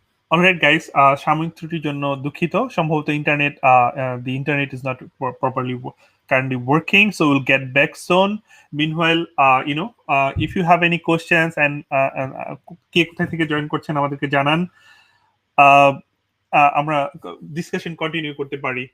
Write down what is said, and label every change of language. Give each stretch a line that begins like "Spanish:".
Bangla: Alright guys, সাময়িক ত্রুটির জন্য দুঃখিত। সম্ভবত
English: Internet, the internet is not properly currently working, so we'll get back soon. Meanwhile, if you have any questions and
Bangla: কে কোথা থেকে join করছেন আমাদেরকে জানান। আহ, আমরা ডিসকাশন কন্টিনিউ করতে পারি।